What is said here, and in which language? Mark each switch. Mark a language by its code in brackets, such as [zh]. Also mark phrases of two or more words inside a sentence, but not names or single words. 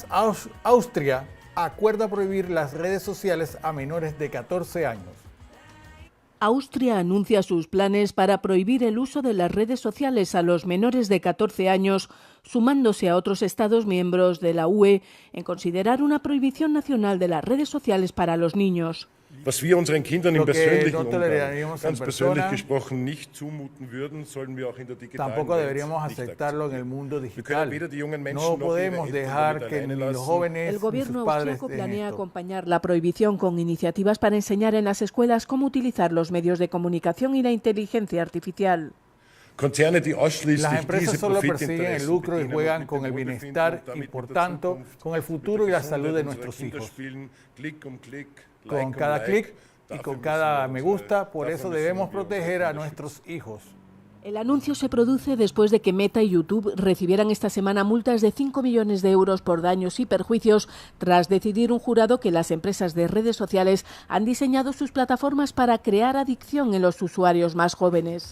[es] Austria acuerda prohibir las redes sociales a menores de 14 años. Austria anuncia sus planes para prohibir el uso de las redes sociales a los menores de 14 años, sumándose a otros Estados miembros de la UE en considerar una prohibición nacional de las redes sociales para los niños. [de] Was wir unseren Kindern im [es] Lo que [de] persönlichen [es] no [de] Umgang, [es] toleraríamos en [de] ganz persönlich [es] persona, [de] gesprochen, nicht zumuten würden, sollen wir auch in der digitalen [es] tampoco [de] Welt [es] deberíamos [de] nicht [es] aceptarlo en el [de] akzeptieren. [es] mundo [de] Wir können [es] digital. [de] weder die jungen Menschen [es] No [de] noch ihre [es] podemos [de] Eltern [es] dejar [de] damit [es] que [de] alleine [es] ni los [de] lassen. [es] jóvenes El ni gobierno sus padres austriaco [de] den [es] planea esto. acompañar la prohibición con iniciativas para enseñar en las escuelas cómo utilizar los medios de comunicación y la inteligencia artificial. [de] Konzerne, die ausschließlich [es] Las empresas [de] diese [es] solo persiguen el [de] Profitinteressen [es] lucro y [de] bedienen [es] juegan [de] und mit [es] con [de] dem [es] el [de] Wohlbefinden [es] bienestar [de] und damit [es] y por [de] mit der [es] tanto [de] Zukunft, [es] con el [de] mit [es] futuro [de] der [es] y la salud de [de] Gesundheit [es] nuestros [de] unserer Kinder [es] hijos. [de] spielen. Klick um Klick, Like [es] Con [de] um [es] cada [de] Like. [es] clic y [de] Dafür [es] con [de] müssen [es] cada [de] wir [es] me [de] unsere- [es] gusta, por [de] dafür [es] eso [de] müssen [es] debemos [de] wir unsere [es] proteger a [de] Kinder [es] nuestros hijos. El anuncio se produce después de que Meta y YouTube recibieran esta semana multas de 5 millones de euros por daños y perjuicios tras decidir un jurado que las empresas de redes sociales han diseñado sus plataformas para crear adicción en los usuarios más jóvenes.